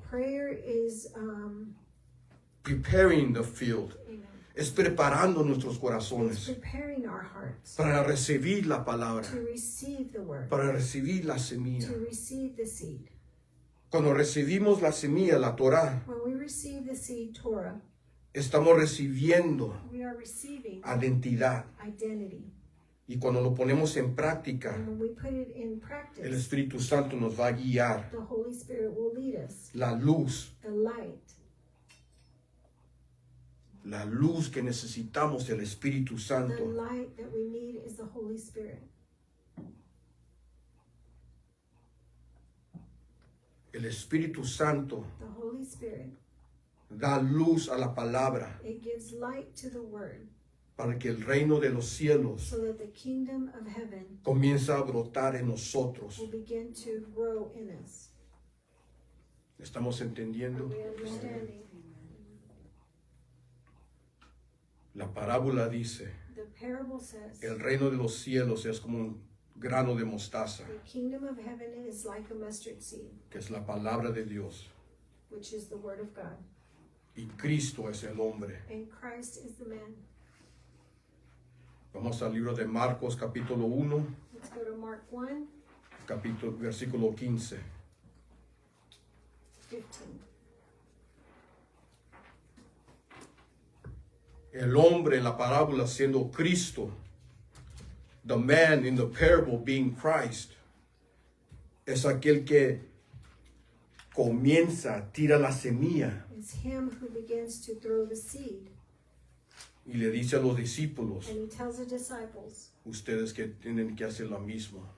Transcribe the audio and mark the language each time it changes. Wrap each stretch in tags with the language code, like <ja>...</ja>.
<en>Prayer is, Preparing the field. amen,</en> <es>Es preparando nuestros</es> <en>it's</en> <es>corazones</es> <en>preparing our hearts</en> <es>para recibir la palabra,</es> <en>to receive the word,</en> <es>para recibir la semilla.</es> <en>to receive the seed.</en> <es>Cuando recibimos la semilla, la Torá,</es> <en>When we receive the seed, Torah,</en> <es>estamos recibiendo</es> <en>we are receiving</en> <es>identidad.</es> <en>identity.</en> <es>Y cuando lo ponemos en práctica,</es> <en>And when we put it in</en> <es>el</es> <en>practice,</en> <es>Espíritu Santo nos va a guiar.</es> <en>the Holy Spirit will lead us.</en> <es>La luz</es> <en>The light</en> <es>que necesitamos del Espíritu</es> <en>The</en> <es>Santo.</es> <en>light that we need is the Holy Spirit.</en> <es>El Espíritu Santo</es> <en>The Holy Spirit,</en> <es>da luz a la palabra</es> <en>it gives light to the word</en> <es>para que el reino de los cielos</es> <en>so that the kingdom of heaven</en> <es>comience a brotar en nosotros.</es> <en>will begin to grow in us.</en> <es>¿Estamos entendiendo?</es> <en>We understanding.</en> <es>La parábola dice,</es> <en>The parable says</en> <es>el reino de los cielos es como un grano de mostaza,</es> <en>the kingdom of heaven is like a mustard seed,</en> <es>que es la palabra de Dios.</es> <en>which is the word of God.</en> <es>Y Cristo es el hombre.</es> <en>And Christ is the man.</en> <es>Vamos al libro de Marcos capítulo 1,</es> <en>Let's go to Mark 1,</en> <es>versículo 15.</es> <en>15.</en> <es>El hombre en la parábola siendo Cristo,</es> <en>the man in the parable being Christ,</en> <es>es aquel que comienza, tira la semilla</es> <en>It's him who begins to throw the seed.</en> <es>y le dice a los discípulos,</es> <en>And he tells the disciples,</en> <es>ustedes que tienen que hacer lo mismo.</es>